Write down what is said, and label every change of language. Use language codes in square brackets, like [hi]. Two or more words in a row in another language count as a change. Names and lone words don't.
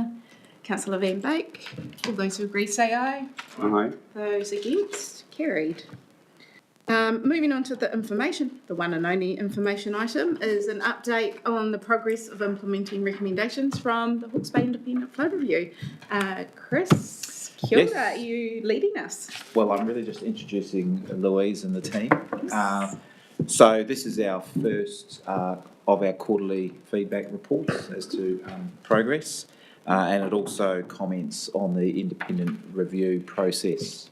[en] Councillor Van Beek. All those who agree say aye. Aye. Those against, carried. Moving on to the information, the one and only information item is an update on the progress of implementing recommendations from the Hawke's Bay Independent Flood Review. Chris, [mi] kia ora, [en] Yes. are you leading us? Well, I'm really just introducing Louise and the team. So this is our first of our quarterly feedback reports as to progress, and it also comments on the independent review process.